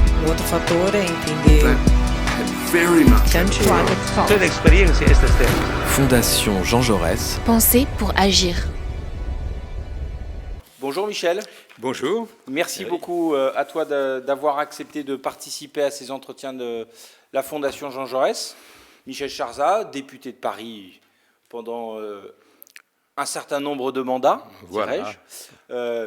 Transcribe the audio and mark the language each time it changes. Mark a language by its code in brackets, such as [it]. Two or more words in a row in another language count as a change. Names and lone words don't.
[pt] outro fator é entender que antes Toda experiência é esta step. [fr] Fondation Jean Jaurès. Penser pour agir. Bonjour Michel. Bonjour. Merci beaucoup à toi d'avoir accepté de participer à ces entretiens de la Fondation Jean Jaurès. Michel Charzat, député de Paris pendant un certain nombre de mandats, dirais-je.